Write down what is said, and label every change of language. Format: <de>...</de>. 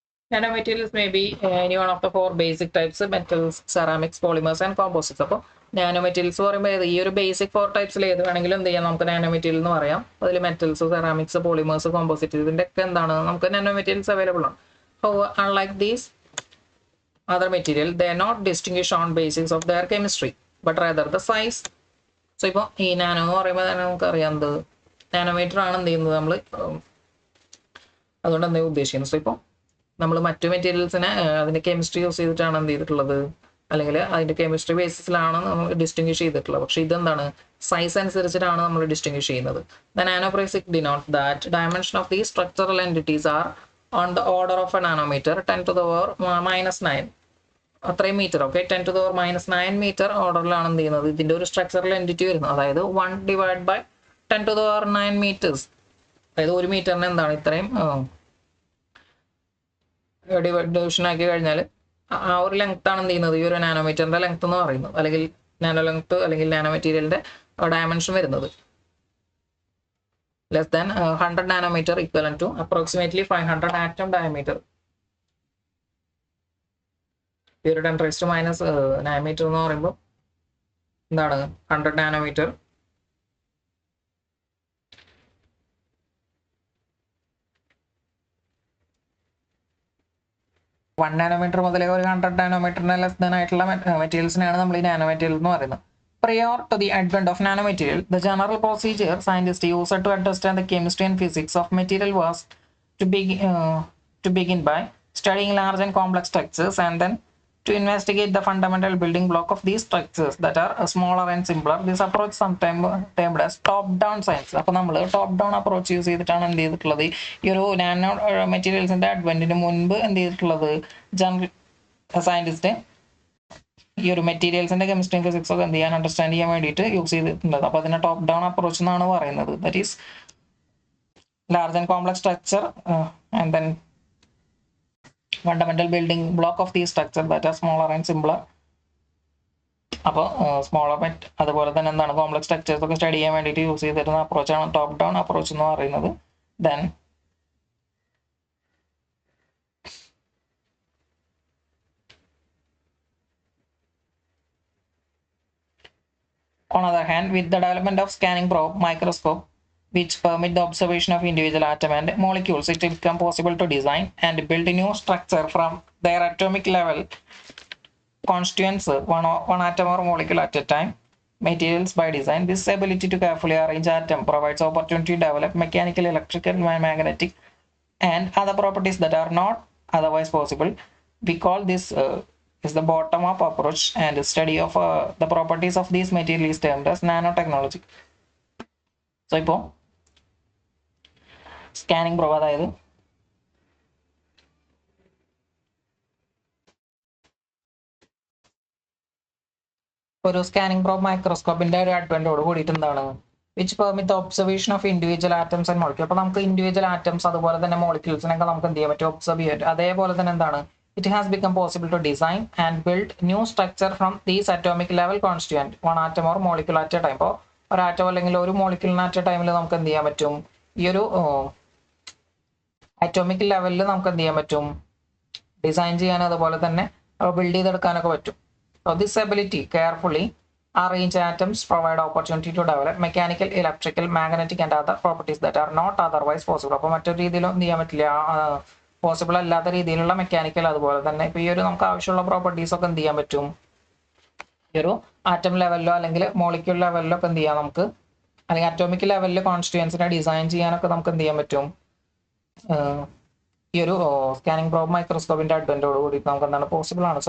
<en>Nano materials may be any one of the 4 basic types metals, ceramics, polymers and composites.</en> <ml>അപ്പോൾ nano materials പറയുമ്പോൾ ഈ ഒരു basic 4 ടൈപ്സിൽ ഏത് വേണമെങ്കിലും എന്ത് ചെയ്യാം, നമുക്ക് നാനോ മെറ്റീരിയൽ എന്ന് പറയാം. അതിൽ മെറ്റൽസ്, സെറാമിക്സ്, പോളിമേഴ്സ്, കോമ്പോസിറ്റ്സ്, ഇതിൻ്റെ ഒക്കെ എന്താണ്, നമുക്ക് നാനോ മെറ്റീരിയൽസ് അവൈലബിൾ ആണ്.</ml> <en>Unlike these other material, they are not distinguished on basis of their chemistry, but rather the size.</en> <ml>So ഇപ്പോൾ ഈ നാനോ എന്ന് പറയുമ്പോൾ തന്നെ നമുക്കറിയാം എന്ത് നാനോമീറ്റർ ആണ് എന്ത് ചെയ്യുന്നത് നമ്മൾ, അതുകൊണ്ട് എന്തെങ്കിലും ഉദ്ദേശിക്കുന്നത്. സോ ഇപ്പോൾ നമ്മൾ മറ്റു മെറ്റീരിയൽസിനെ അതിൻ്റെ കെമിസ്ട്രി യൂസ് ചെയ്തിട്ടാണ് എന്ത് ചെയ്തിട്ടുള്ളത്, അല്ലെങ്കിൽ അതിൻ്റെ കെമിസ്ട്രി ബേസിസിലാണ് നമ്മൾ ഡിസ്റ്റിങ്വിഷ് ചെയ്തിട്ടുള്ളത്. പക്ഷേ ഇതെന്താണ്, സൈസ് അനുസരിച്ചിട്ടാണ് നമ്മൾ ഡിസ്റ്റിങ്വിഷ് ചെയ്യുന്നത്.</ml> <en>The nanophysics denote that dimension of these structural entities are on the order of a nanometer, 10 to the power -9</en> <ml>അത്രയും metre. Okay,</ml> <en>10 to the power -9</en> <ml>metre ഓർഡറിലാണ് എന്ത് ചെയ്യുന്നത്, ഇതിൻ്റെ ഒരു സ്ട്രക്ചറൽ എൻറ്റിറ്റി വരുന്നത്. അതായത് 1 divide by</ml> <en>10 to the power 9</en> <ml>metres. അതായത് ഒരു മീറ്ററിന് എന്താണ് ഇത്രയും ഡിവിഷൻ ആക്കി കഴിഞ്ഞാൽ ആ ഒരു ലെങ്ത് ആണ് എന്ത് ചെയ്യുന്നത്, ഈ ഒരു നാനോമീറ്ററിൻ്റെ ലെങ്ത് എന്ന് പറയുന്നത്, അല്ലെങ്കിൽ നാനോ ലെങ്ത് അല്ലെങ്കിൽ നാനോ മെറ്റീരിയലിൻ്റെ ഡയമെൻഷൻ വരുന്നത്.</ml> <en>Less than 100 nanometer equivalent to approximately 500 atom diameter.</en> <ml>ഈ ഒരു 10⁻⁻⁹ നാനോമീറ്റർ എന്ന് പറയുമ്പോൾ എന്താണ് 100 നാനോമീറ്റർ. വൺ നാനോമീറ്റർ മുതൽ ഒരു 100 നാനോമീറ്ററിന് ലെസ് ദാൻ ആയിട്ടുള്ള മെറ്റീരിയൽസിനാണ് നമ്മൾ ഈ നാനോ മെറ്റീരിയൽ എന്ന് പറയുന്നത്.</ml> <en>Prior to the advent of nanomaterial, the general procedure scientists used to understand the chemistry and physics of material was to begin by studying large and complex structures, and then to investigate the fundamental building block of these structures that are smaller and simpler. This approach sometimes termed as top-down science.</en> <ml>അപ്പോൾ നമ്മൾ top-down approach use ചെയ്തിട്ടാണ് എന്ത് ചെയ്തിട്ടുള്ളത്, ഈ ഒരു nano മെറ്റീരിയൽസിൻ്റെ അഡ്വൻറ്റിന് മുൻപ് എന്ത് ചെയ്തിട്ടുള്ളത്, ജനറൽ സയൻറ്റിസ്റ്റ് ഈ ഒരു മെറ്റീരിയൽസിൻ്റെ കെമിസ്ട്രി ഫിസിക്സ് ഒക്കെ എന്ത് ചെയ്യാൻ അണ്ടർസ്റ്റാൻഡ് ചെയ്യാൻ വേണ്ടിയിട്ട് യൂസ് ചെയ്തിട്ടുണ്ട്. അപ്പോൾ അതിനെ ടോപ്പ് ഡൗൺ അപ്രോച്ച് എന്നാണ് പറയുന്നത്.</ml> <en>That is large and complex structure and then fundamental building block of the structure that are smaller and simpler.</en> <ml>അപ്പോൾ സ്മോളർ അതുപോലെ തന്നെ എന്താണ് കോംപ്ലക്സ് സ്ട്രക്ചേഴ്സ് ഒക്കെ സ്റ്റഡി ചെയ്യാൻ വേണ്ടിയിട്ട് യൂസ് ചെയ്തിരുന്ന അപ്രോച്ചാണ് ടോപ്പ് ഡൗൺ അപ്രോച്ച് എന്ന് പറയുന്നത്.</ml> <en>Then on the other hand, with the development of scanning probe microscope, which permit the observation of individual atom and molecules, it become possible to design and build a new structure from their atomic level constituents, one atom or molecule at a time. Materials by design. This ability to carefully arrange atom provides opportunity to develop mechanical, electrical, magnetic, and other properties that are not otherwise possible. We call this is the bottom-up approach, and study of the properties of these materials is termed as nanotechnology.</en> <ml>So ഇപ്പോൾ scanning probe, അതായത് ഒരു scanning probe മൈക്രോസ്കോപ്പിന്റെ ഒരു അഡ്വൻറ്റോട് കൂടിയിട്ട് എന്താണ്,</ml> <en>Which permit the observation of individual atoms and molecule.</en> <ml>അപ്പോൾ നമുക്ക് individual atoms അതുപോലെ തന്നെ മോളിക്യൂൾസിനൊക്കെ നമുക്ക് എന്ത് ചെയ്യാൻ പറ്റും, ഒബ്സർവ് ചെയ്യാൻ പറ്റും. അതേപോലെ തന്നെ എന്താണ്</ml> <en>it has become possible to design and build new structure from these atomic level constituent one atom or molecule at a time.</en> <ml>ഇപ്പോൾ ഒരു ആറ്റം അല്ലെങ്കിൽ ഒരു മോളിക്യൂളിന് അറ്റ് എ ടൈമിൽ നമുക്ക് എന്ത് ചെയ്യാൻ പറ്റും, ഈ ഒരു അറ്റോമിക് ലെവലിൽ നമുക്ക് എന്ത് ചെയ്യാൻ പറ്റും, ഡിസൈൻ ചെയ്യാൻ അതുപോലെ തന്നെ ബിൽഡ് ചെയ്തെടുക്കാനൊക്കെ പറ്റും.</ml> <en>So this ability carefully arrange atoms provide opportunity to develop mechanical, electrical, magnetic and other properties that are not otherwise possible.</en> <ml>അപ്പോൾ മറ്റൊരു രീതിയിലും എന്ത് ചെയ്യാൻ പറ്റില്ല, പോസിബിൾ അല്ലാത്ത രീതിയിലുള്ള മെക്കാനിക്കൽ അതുപോലെ തന്നെ ഇപ്പോൾ ഈ ഒരു നമുക്ക് ആവശ്യമുള്ള പ്രോപ്പർട്ടീസ് ഒക്കെ എന്ത് ചെയ്യാൻ പറ്റും, ഈ ഒരു ആറ്റം ലെവലിലോ അല്ലെങ്കിൽ മോളിക്യൂൾ ലെവലിലോ ഒക്കെ എന്ത് ചെയ്യാം നമുക്ക്, അല്ലെങ്കിൽ അറ്റോമിക് ലെവലിൽ കോൺസ്റ്റിറ്റ്യുവൻസിനെ ഡിസൈൻ ചെയ്യാനൊക്കെ നമുക്ക് എന്ത് ചെയ്യാൻ പറ്റും, ഈ ഒരു സ്കാനിങ് പ്രോബ് മൈക്രോസ്കോപ്പിന്റെ അഡ്വന്റോട് കൂടി നമുക്ക് എന്താണ് പോസിബിൾ ആണ്.</ml>